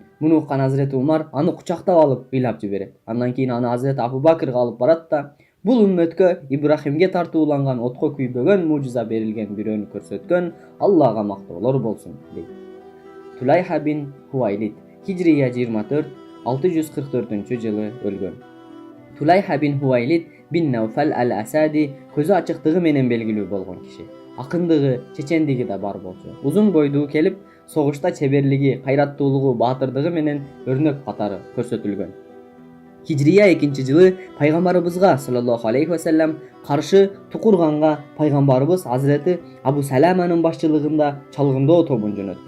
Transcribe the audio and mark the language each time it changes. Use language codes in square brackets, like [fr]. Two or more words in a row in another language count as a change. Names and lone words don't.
[ky] Муну уккан Азирети Умар аны кучактап алып ыйлап жиберет. Андан кийин аны Азирети Абу Бакырга алып барат да, бул үммөткө Ибрахимге тартууланган отко күйбөгөн мужиза берилген бирөөнү көрсөткөн Аллага мактоолор болсун дейт. Тулайха бин Хуайлид Хижрия 24 644-жылы өлгөн. Тулайха бин Хуайлид бин Науфал ал-Асади көзү ачыктыгы менен белгилүү болгон киши. Акындыгы, чечендиги да бар болчу. Узун бойдуу келип, согушта чеберлиги, кайраттуулугу, баатырдыгы менен өрнөк катары көрсөтүлгөн. Хижрия 2-жылы пайгамбарыбызга [ar] صلى الله عليه وسلم [ky] каршы Тукурганга пайгамбарыбыз Азирети Абу Саламанын башчылыгында чалгындоо тобун жөнөткөн.